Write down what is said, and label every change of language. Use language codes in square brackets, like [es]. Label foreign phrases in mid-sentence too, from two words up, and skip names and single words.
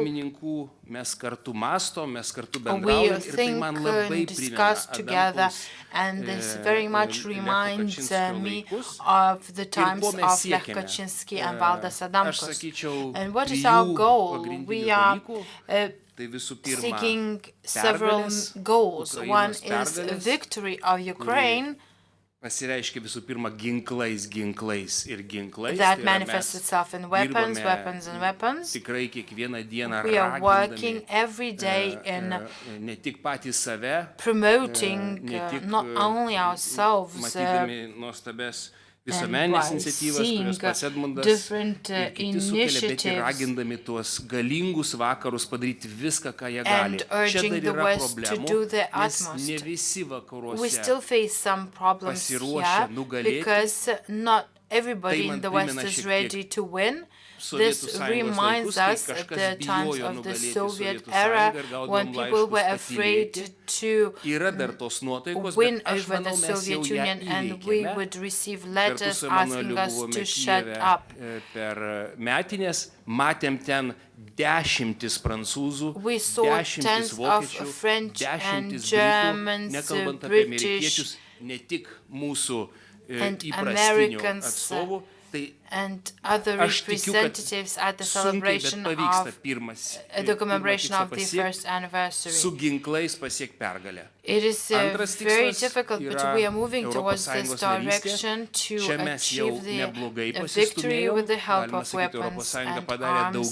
[en] We think and discuss together, and this very much reminds me of the times of Lech Kaczynski and Valdas Adamkus. And what is our goal? We are seeking several goals. One is a victory of Ukraine. [lt] Pasireiškia visų pirma ginklais ir ginklais. [en] That manifests itself in weapons and weapons. [lt] Tikrai kiekvieną dieną [en] we are working every day in [lt] ne tik patys save, [en] promoting not only ourselves, [lt] matydami nuostabes visuomeninės iniciatyvas, kurios pats Edmundas ir kiti sukelia, bet ir ragindami tuos galingus vakarus padaryti viską, ką jie gali. Čia dar yra problemų, nes ne visi vakaruose pasiruošę nugalėti. [en] Everybody in the West is ready to win. This reminds us at the times of the Soviet era when people were afraid to win over the Soviet Union and we would receive letters asking us to shut up. [lt] Matėm ten dešimtis prancūzų, dešimtis vokiečių, dešimtis britų, nekalbant apie amerikiečius, ne tik mūsų įprastinių atstovų. [en] And other representatives at the celebration of the commemoration of the first anniversary. It is very difficult, but we are moving towards this direction to achieve the victory with the help of weapons and arms.